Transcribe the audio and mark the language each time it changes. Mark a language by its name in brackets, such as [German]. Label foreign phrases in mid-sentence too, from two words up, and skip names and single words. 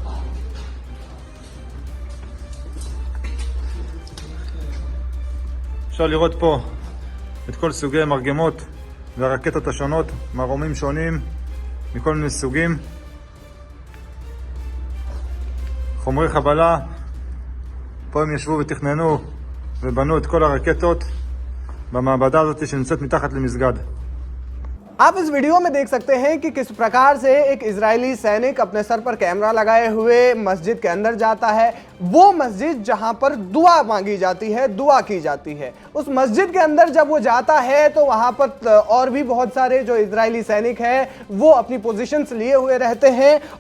[Hebrew] אפשר לראות פה את כל סוגי המרגמות והרקטות השונות, מרומים שונים מכל מיני סוגים. חומרי חבלה, פה הם ישבו ותכננו ובנו את כל הרקטות במעבדה הזאת שנמצאת מתחת למסגד. [Hindi] आप इस वीडियो में देख सकते हैं कि किस प्रकार से एक इजरायली सैनिक अपने सर पर कैमरा लगाए हुए मस्जिद के अंदर जाता है। वो मस्जिद जहां पर दुआ मांगी जाती है, दुआ की जाती है, उस मस्जिद के अंदर जब वो जाता है तो वहां पर और भी बहुत सारे जो इजरायली सैनिक हैं वो अपनी पोजीशंस लिए हुए रहते हैं।